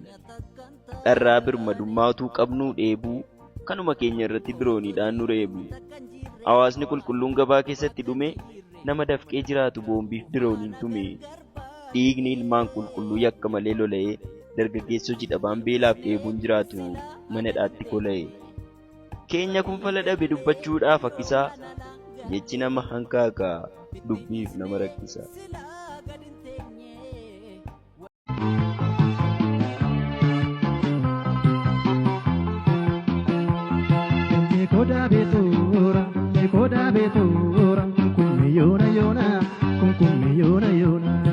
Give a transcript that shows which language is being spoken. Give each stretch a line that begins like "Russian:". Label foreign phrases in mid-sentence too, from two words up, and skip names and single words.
Oromo: dharraa birmadummaa utuu qabnuu dheebuu kanuma keenya irratti dirooniidhaan nu reebu hawaasni qulqulluun gabaa keessatti dhume nama dafqee jiraatu boombiif dirooniin tume dhiigni ilmaan qulqulluu yakka malee lola'ee dargaggeessoo jidhabaan beelaaf dheebuun jiraatu mana dhaatti kola'e keenya kun fala dhabe dubbachuudhaaf akkisaa jechi nama hankaakaa dubbiif nama rakkisa. Koda betura, kummi yona yona, kummi yona yona.